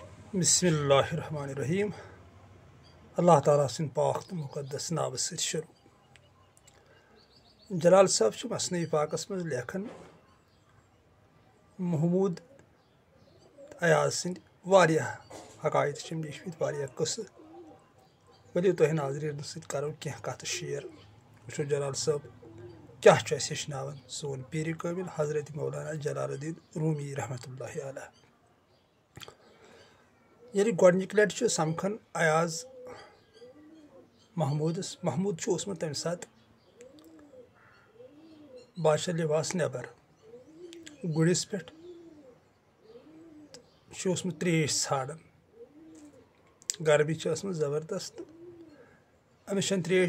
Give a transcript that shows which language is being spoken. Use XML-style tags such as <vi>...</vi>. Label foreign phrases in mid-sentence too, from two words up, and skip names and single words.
<ar>بسم اللہ الرحمن الرحیم</ar> <ks>اللہ تعالیٰ سن پاک تو مقدس ناو ست شروع جلال صاحب مسنوی پاکس مز لیکھان محمود ایاز سند واریاہ حقائق لیکھمت واریاہ قصہ ورو تہ ناظرین ست کرو کی کت شیئر وچھو جلال صاحب کیا ہیچناوان سون پیر کامل حضرت مولانا جلال الدین رومی</ks> <ar>رحمتہ اللہ علیہ</ar> <ks>یعنی گۄڈنِچ لٹہِ سمکھان ایاز محمود اوسمُت تمہِ ساتہٕ بادشاہ لباس نٮ۪بر گُرِس پٮ۪ٹھ اوسمُت ترٛیش ژھانڈان گرمی چھِ ٲسمٕژ زبردست تہٕ أمِس چھَنہٕ ترٛیش</ks>